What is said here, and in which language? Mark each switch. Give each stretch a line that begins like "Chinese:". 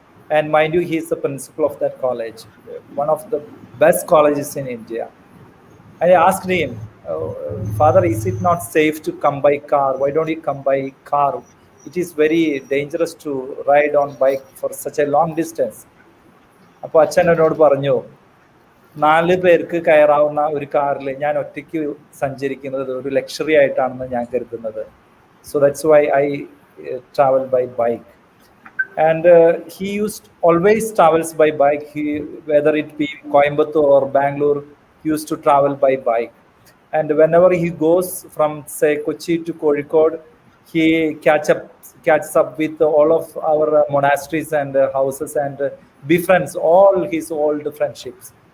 English: And mind you, he is the principal of that college, one of the best colleges in India. I asked him, Father, is it not safe to come by car? Why don't you come by car? It is very dangerous to ride on bike for such a long distance.
Malayalam: അപ്പോൾ അച്ഛൻ എന്നോട് പറഞ്ഞു, 4 പേർക്ക് കയറാവുന്ന ഒരു കാറിൽ ഞാൻ ഒറ്റയ്ക്ക് സഞ്ചരിക്കുന്നത് ഒരു ലക്ഷറി ആയിട്ടാണെന്ന് ഞാൻ കരുതുന്നത്.
English: So that's why I travel by bike. And he always travels by bike. Whether it be Coimbatore or Bangalore, he used to travel by bike. And whenever he goes from, say, Kochi to Kozhikode, he catches up with all of our monasteries and houses and befriends all his old friendships.